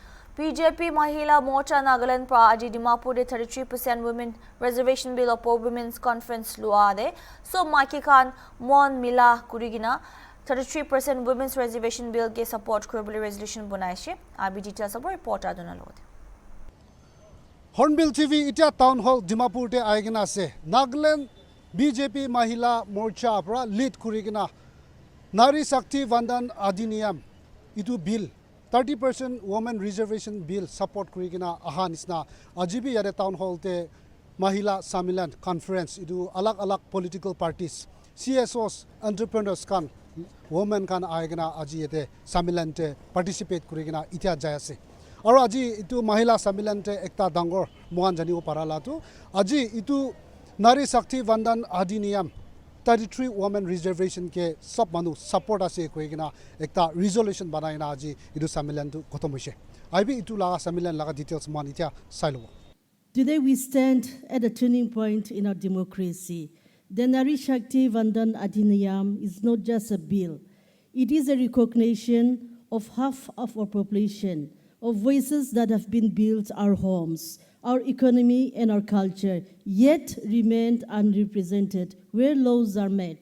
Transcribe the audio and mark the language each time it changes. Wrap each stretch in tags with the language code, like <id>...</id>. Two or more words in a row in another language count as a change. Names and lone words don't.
<nag>BJP Mahila Morcha Nagaland pra aji Dimapur de 33%</nag> <en>women reservation bill of women's conference</en> <nag>lua de so Maki Khan Mon Mila Kurigina 33%</nag> <en>women's reservation bill</en> <nag>ke support kuribuli resolution bunaishi abi details abo report aduna lode Hornbill TV itia</nag> <en>town hall</en> <nag>Dimapur te aigina ase Nagaland BJP Mahila Morcha pra lead kurigina Nari Shakti Vandan Adhiniyam itu bill 30%</nag> <en>women reservation</en> <nag>bill support kurigina ahanisna ajibi yare</nag> <en>town hall</en> <nag>te Mahila Samilan conference itu alag</nag> <en>political parties CSOs entrepreneurs</en> <nag>kan women kan aigina aji ete Samilan te participate kurigina itia jayase aru aji itu Mahila Samilan te ekta dangor mohan janibo parala tu aji itu Nari Shakti Vandan Adhiniyam 33</nag> <en>women reservation</en> <nag>ke sab manu support ase koigina ekta resolution banaina aji idu samilan tu khotom hoise aibi itu laga samilan laga details man itia sailo.</nag> <en>Today we stand at a turning point in our democracy. The Nari Shakti Vandan Adhiniyam is not just a bill. It is a recognition of half of our population, of voices that have been built our homes, our economy and our culture, yet remained unrepresented where laws are made.</en>